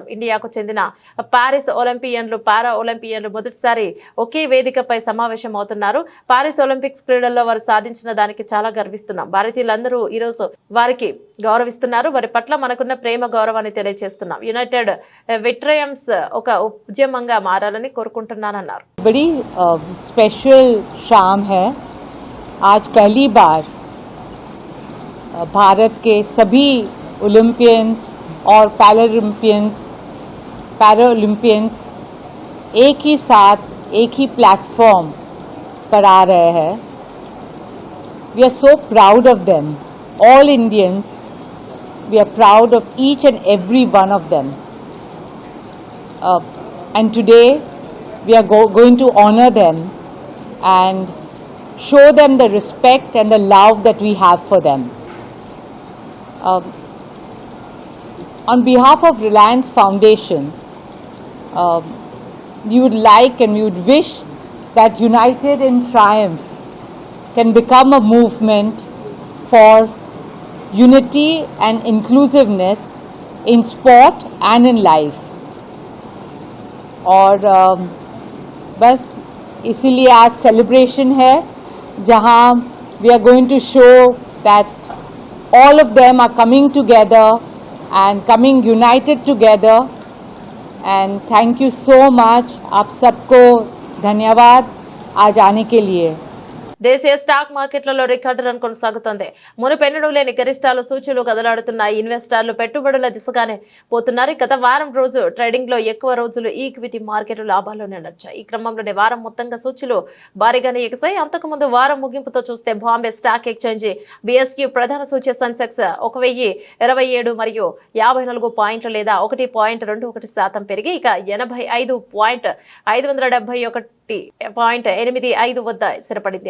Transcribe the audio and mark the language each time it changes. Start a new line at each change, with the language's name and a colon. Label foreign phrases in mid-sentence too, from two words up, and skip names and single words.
Telugu: ఇండియాకు చెందిన పారిస్ ఒలింపియన్లు, పారా ఒలింపియన్లు మొదటిసారి ఒకే వేదికపై సమావేశం అవుతున్నారు. పారిస్ ఒలింపిక్స్ క్రీడల్లో వారు సాధించిన దానికి చాలా గర్విస్తున్నాం. భారతీయులందరూ ఈరోజు వారికి గౌరవిస్తున్నారు. వారి పట్ల మనకున్న ప్రేమ, గౌరవాన్ని తెలియజేస్తున్నాం. యునైటెడ్ విట్రయమ్స్ ఒక ఉద్యమంగా మారాలని కోరుకుంటున్నానన్నారు.
Hindi: बड़ी स्पेशल शाम है। आज पहली बार भारत के सभी ओलंपियंस और पैरालंपियंस एक ही साथ एक ही प्लेटफॉर्म पर आ रहे हैं.
English: We are so proud of them. All Indians, we are proud of each and every one of them. And today, we are going to honor them and show them the respect and the love that we have for them. On behalf of Reliance Foundation, we would like and we would wish that United in Triumph can become a movement for unity and inclusiveness in sport and in life.
Hindi: और बस इसीलिए आज सेलिब्रेशन है जहां
English: we are going to show that all of them are coming together and coming united together. And thank you so much.
Hindi: आप सबको धन्यवाद आज आने के लिए.
Telugu: దేశీయ స్టాక్ మార్కెట్లలో రికార్డు రన్ కొనసాగుతోంది. మునుపెన్నడూ లేని గరిష్టాలు సూచీలు కదలాడుతున్నాయి. ఇన్వెస్టర్లు పెట్టుబడుల దిశగానే పోతున్నారు. గత వారం రోజు ట్రేడింగ్ లో ఎక్కువ రోజులు ఈక్విటీ మార్కెట్లు లాభాల్లోనే నడిచాయి. ఈ క్రమంలోనే వారం మొత్తంగా సూచీలు భారీగానే ఎగసాయి. అంతకుముందు వారం ముగింపుతో చూస్తే బాంబే స్టాక్ ఎక్స్చేంజి BSE ప్రధాన సూచి సెన్సెక్స్ 1027 మరియు 54 పాయింట్లు లేదా 1.21% పెరిగి ఇక 85.571.85 వద్ద స్థిరపడింది.